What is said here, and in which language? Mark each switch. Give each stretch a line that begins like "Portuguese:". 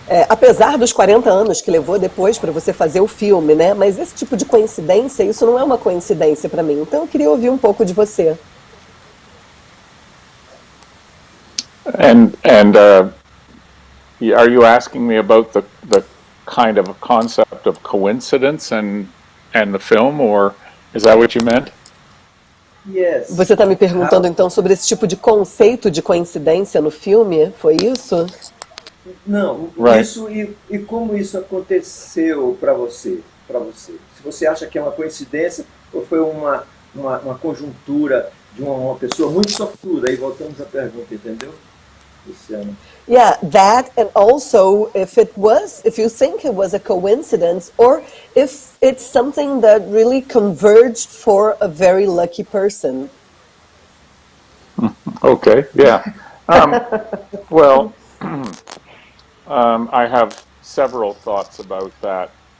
Portuguese: Apesar dos 40 anos que levou depois para você fazer o filme, né? Mas esse tipo de coincidência, isso não é uma coincidência para mim. Então eu queria ouvir um pouco de você.
English: And are you asking me about the kind of a concept of coincidence and the film, or is that what you meant? Yes.
Portuguese: Você está me perguntando então sobre esse tipo de conceito de coincidência no filme? Foi isso? Não,
English: Right.
Portuguese: Isso e como isso aconteceu para você, Se você acha que é uma coincidência ou foi uma conjuntura de uma pessoa muito sortuda. Aí voltamos à pergunta, entendeu, Luciano?
English: Yeah, that, and also if you think it was a coincidence, or if it's something that really converged for a very lucky person. Okay, yeah. Well, I have several thoughts about that.